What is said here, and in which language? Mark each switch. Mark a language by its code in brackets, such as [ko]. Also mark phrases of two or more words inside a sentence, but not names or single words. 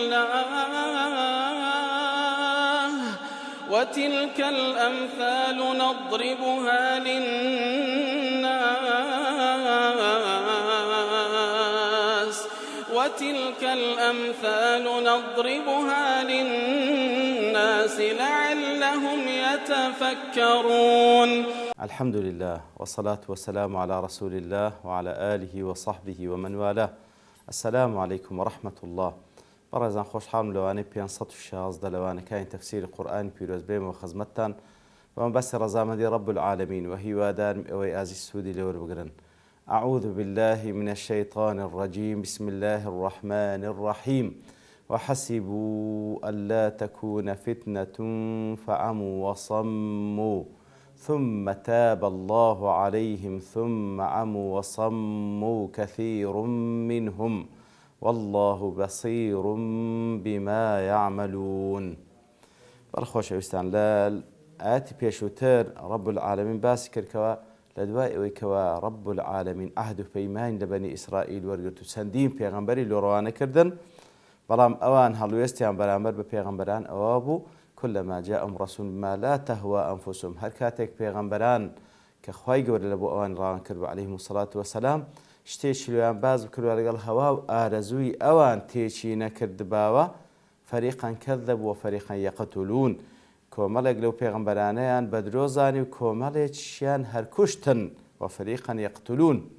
[ar] الله وتلك الأمثال نضربها للناس لعلهم يتفكرون. الحمد لله والصلاة والسلام على رسول الله وعلى آله وصحبه ومن والاه. السلام عليكم ورحمة الله. [ckb] بەڕێزان خۆشحاڵم لەوانەی 516 لەوانەکانی تەفسیری قورئانی پیرۆز بێمەوە خزمەتتان بەم بەسی ڕەزامەندی [ar] رب العالمین [ckb] و هیوادارم ئەوەی ئازیز سوودی لێوە بگرن. [ar] أعوذ بالله من الشيطان الرجيم بسم الله الرحمن الرحيم وحسبوا ألا تكون فتنة فعموا وصموا ثم تاب الله عليهم ثم عموا وصموا كثير منهم والله بصير بما يعملون. [ckb] بەڕخۆشەویستان لە ئاەتی پێشووتر [ar] رب العالمین [ckb] باسی کردکەوە لە دوای ئەوەی کەوە [ar] رب العالمین [ckb] عهد و پەیمانی لە بەنی ئیسرائیل وەرگرت و چەندین پێغەمبەری لۆڕەوانەکردن، بەڵام ئەوان هەڵوێستیان بەرامبەر بە پێغەمبەران ئەوە بوو [ar] كلما جاءهم رسول ما لا تهوى أنفسهم [ckb] هەر کاتێک پێغەمبەران کە خوای گەورە لە بۆ ئەوان ڕاوان کرد و [ar] عەلەیهیمو سەڵات وەسەلام [ckb] شتێکی لێیان باز بکردووە لەگەڵ هەوا و ئارەزووی ئەوان تێکی نەکردباوە [ar] فەریقان کەذەبوا وفەریقان یەقتولون. [ckb] کۆمەڵێک لەو پێغەمبەرانەیان بە درۆ زانی و کۆمەڵێکیان هەر کوشتن [ar] وفەریقان یەقتولون.